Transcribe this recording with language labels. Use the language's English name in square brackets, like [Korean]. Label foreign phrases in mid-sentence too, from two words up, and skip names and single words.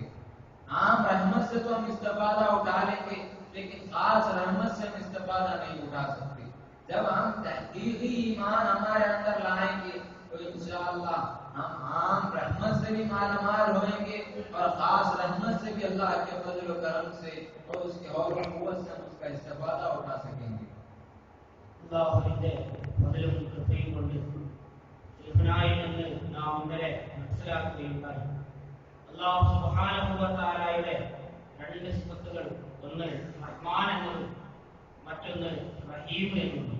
[Urdu] عام رحمت سے تو ہم استفادہ اٹھا لیں گے لیکن خاص رحمت سے ہم استفادہ نہیں اٹھا سکتے. جب ہم تحقیقی ایمان ہمارے اندر لائیں گے تو انشاءاللہ ہم عام رحمت سے بھی مالا مال ہوئیں گے اور خاص رحمت سے بھی اللہ کے فضل و کرم سے اور اس کے حول و قوت سے ہم اس کا استفادہ اٹھا سکیں گے. [Malayalam] അല്ലാഹുവിന്റെ ഫضലും കൃപയും കൊണ്ട് ശൈഖുനായിൽ നിന്ന് നാം ഇന്നലെ മനസ്സിലാക്കുകയുണ്ടായി. [Arabic] الله سبحانه [Malayalam] വ തആലയുടെ രണ്ട് സിഫത്തുകൾ, ഒന്ന് റഹ്മാൻ എന്നതും മറ്റൊന്ന് റഹീം എന്നതും.